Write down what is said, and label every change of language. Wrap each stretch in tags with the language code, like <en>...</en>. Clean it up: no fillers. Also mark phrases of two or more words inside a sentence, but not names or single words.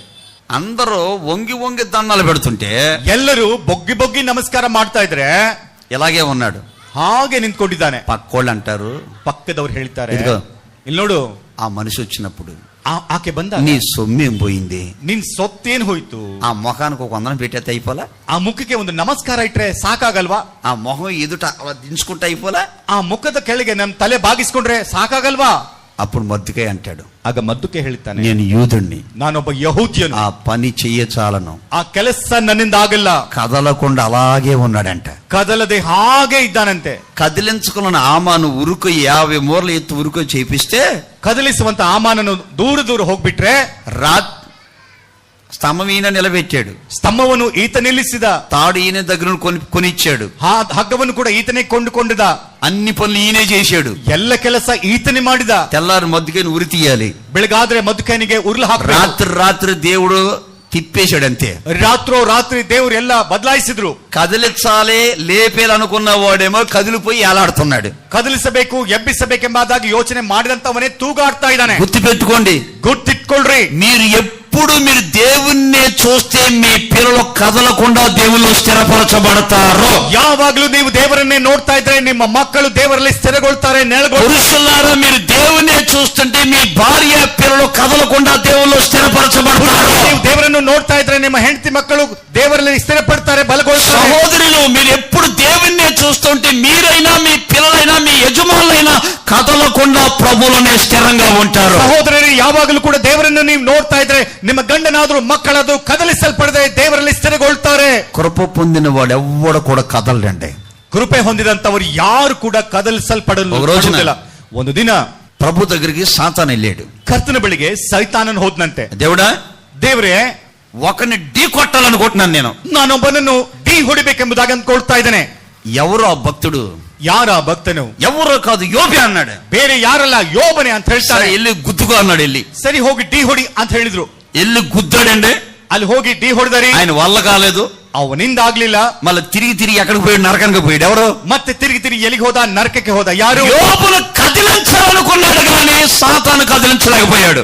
<te>అందరూ వంగి వంగి దండాలు పెడుతుంటే</te> <kn>ಎಲ್ಲರೂ ಬೊಗ್ಗಿ ಬೊಗ್ಗಿ ನಮಸ್ಕಾರ ಮಾಡ್ತಾ ಇದ್ರೆ</kn> <te>ఎలాగే ఉన్నాడు,</te> <kn>ಹಾಗೆ ನಿಂತ್ಕೊಂಡಿದ್ದಾನೆ.</kn> <te>పక్కోళ్ళు అంటారు,</te> <kn>ಪಕ್ಕದವ್ರು ಹೇಳ್ತಾರೆ,</kn> <te>ఇదిగో</te> <kn>ಇಲ್ಲಿ ನೋಡು,</kn> <te>ఆ మనిషి వచ్చినప్పుడు</te> <kn>ಆಕೆ ಬಂದ,</kn> <te>నీ సొమ్మేం పోయింది,</te> <kn>ನಿನ್ ಸೊತ್ತೇನ್ ಹೋಯ್ತು?</kn> <te>ఆ మొఖానికి ఒక వందనం పెట్టేస్తే అయిపోలా?</te> <kn>ಆ ಮುಖಕ್ಕೆ ಒಂದು ನಮಸ್ಕಾರ ಇಟ್ರೆ ಸಾಕಾಗಲ್ವಾ?</kn> <te>ఆ మొహం ఎదుట అలా దించుకుంటే అయిపోలా?</te> <kn>ಆ ಮುಖದ ಕೆಳಗೆ ನಮ್ ತಲೆ ಬಾಗಿಸ್ಕೊಂಡ್ರೆ ಸಾಕಾಗಲ್ವಾ?</kn> <te>అప్పుడు మద్దుకై అంటాడు,</te> <kn>ಆಗ ಮದ್ದುಕೆ ಹೇಳ್ತಾನೆ,</kn> <te>నేను యూదుణ్ణి,</te> <kn>ನಾನೊಬ್ಬ ಯಹೂದ್ಯನು,</kn> <te>ఆ పని చెయ్యచాలను.</te> <kn>ಆ ಕೆಲಸ ನನ್ನಿಂದ ಆಗಲ್ಲ.</kn> <te>కదలకుండా అలాగే ఉన్నాడంట.</te> <kn>ಕದಲದೆ ಹಾಗೆ ಇದ್ದಾನಂತೆ.</kn> <te>కదిలించుకున్న ఆమాను ఉరుకు 50 మూరలు ఎత్తు ఉరుకు చేపిస్తే</te> <kn>ಕದಲಿಸುವಂತ ಆಮಾನನು ದೂರ ದೂರ ಹೋಗ್ಬಿಟ್ರೆ</kn> <te>స్తంభం ఈయన నిలబెట్టాడు,</te> <kn>ಸ್ತಂಭವನ್ನು ಈತ ನಿಲ್ಲಿಸಿದ,</kn> <te>తాడు ఈయన దగ్గర కొనిచ్చాడు,</te> <kn>ಹಗ್ಗವನ್ನು ಕೂಡ ಈತನೇ ಕೊಂಡುಕೊಂಡಿದ,</kn> <te>అన్ని పనులు ఈయనే చేశాడు.</te> <kn>ಎಲ್ಲ ಕೆಲಸ ಈತನೇ ಮಾಡಿದ.</kn> <te>తెల్లారి మద్దుకైన ఉరి తీయాలి,</te> <kn>ಬೆಳಗಾದ್ರೆ ಮಧುಕೈನಿಗೆ ಉರುಳು ಹಾಕ.</kn> <te>రాత్రి దేవుడు తిప్పేశాడు అంతే.</te> <kn>ರಾತ್ರಿ ದೇವರು ಎಲ್ಲ ಬದಲಾಯಿಸಿದ್ರು.</kn> <te>కదిలించాలి లేపేయాలనుకున్న వాడేమో కదిలిపోయి ఏలాడుతున్నాడు.</te> <kn>ಕದಲಿಸಬೇಕು ಎಬ್ಬಿಸಬೇಕೆಂಬುದಾಗಿ ಯೋಚನೆ ಮಾಡಿದಂತವನೇ ತೂಗಾಡ್ತಾ ಇದ್ದಾನೆ.</kn> <te>గుర్తు పెట్టుకోండి,</te> <kn>ಗುರ್ತಿಟ್ಕೊಳ್ರಿ,</kn> <te>మీరు ఎప్పుడు మీరు దేవుణ్ణి చూస్తే మీ పిల్లలు కదలకుండా దేవుళ్ళు స్థిరపరచబడతారు.</te> <kn>ಯಾವಾಗ್ಲೂ ನೀವು ದೇವರನ್ನೇ ನೋಡ್ತಾ ಇದ್ರೆ ನಿಮ್ಮ ಮಕ್ಕಳು ದೇವರಲ್ಲಿ ಸ್ಥಿರಗೊಳ್ತಾರೆ,</kn> <te>పురుషులారా మీరు దేవుణ్ణి చూస్తుంటే మీ భార్య పిల్లలు కదలకుండా దేవుళ్ళు స్థిరపరచబడతారు.</te> <kn>ನೀವು ದೇವರನ್ನು ನೋಡ್ತಾ ಇದ್ರೆ ನಿಮ್ಮ ಹೆಂಡತಿ ಮಕ್ಕಳು ದೇವರಲ್ಲಿ ಸ್ಥಿರಪಡ್ತಾರೆ, ಬಲಗೊಳ್ತಾರೆ.</kn> <te>సహోదరులు మీరు ఎప్పుడు దేవుణ్ణి చూస్తుంటే మీరైనా మీ పిల్లలైనా మీ యజమానులైనా కదలకుండా ప్రభువులోనే స్థిరంగా ఉంటారు.</te> <kn>ಸಹೋದರರು ಯಾವಾಗಲೂ ಕೂಡ ದೇವರನ್ನು ನೀವು ನೋಡ್ತಾ ಇದ್ರೆ ನಿಮ್ಮ ಗಂಡನಾದ್ರೂ ಮಕ್ಕಳಾದ್ರೂ ಕದಲಿಸಲ್ಪಡದೆ ದೇವರಲ್ಲಿ ಸ್ಥಿರಗೊಳ್ತಾರೆ.</kn> <te>కృప పొందిన వాడు ఎవ్వడు కూడా కదలడండి.</te> <kn>ಕೃಪೆ ಹೊಂದಿದಂತವರು ಯಾರು ಕೂಡ ಕದಲಿಸಲ್ಪಡಲ್ಲ. ಒಂದು ದಿನ</kn> <te>ప్రభు దగ్గరికి సాతాను వెళ్ళాడు.</te> <kn>ಕರ್ತನ ಬಳಿಗೆ ಸೈತಾನನ್ ಹೋದ್ನಂತೆ. ದೇವರೇ,</kn> <te>ఒకరిని ఢీ కొట్టాలనుకుంటున్నాను నేను,</te> <kn>ನಾನೊಬ್ಬನನ್ನು ಢೀ ಹೊಡಿಬೇಕೆಂಬುದಾಗಿ ಅಂದ್ಕೊಳ್ತಾ ಇದ್ದೇನೆ.</kn> <te>ఎవరు ఆ భక్తుడు?</te> <kn>ಯಾರ ಭಕ್ತನು?</kn> <te>ఎవరో కాదు, యోబే అన్నాడు.</te> <kn>ಬೇರೆ ಯಾರಲ್ಲ, ಯೋಬನೆ ಅಂತ ಹೇಳ್ತಾರೆ.</kn> <te>వెళ్ళి గుద్దుకో అన్నాడు. వెళ్ళి</te> <kn>ಸರಿ ಹೋಗಿ ಢೀ ಹೊಡಿ ಅಂತ ಹೇಳಿದ್ರು.</kn> <te>వెళ్ళి గుద్దాడండి.</te> <kn>ಅಲ್ಲಿ ಹೋಗಿ ಢೀ ಹೊಡೆದರಿ.</kn> <te>ఆయన వల్ల కాలేదు,</te> <kn>ಅವನಿಂದ ಆಗ್ಲಿಲ್ಲ.</kn> <te>మళ్ళీ తిరిగి ఎక్కడికి పోయాడు? నరకానికి పోయాడు. ఎవరు?</te> <kn>ಮತ್ತೆ ತಿರುಗಿ ಎಲ್ಲಿಗೆ ಹೋದ? ನರಕಕ್ಕೆ ಹೋದ. ಯಾರು?</kn> <te>యోబును కదిలించాలనుకున్నాడు కానీ సాతాను కదిలించలేకపోయాడు.</te>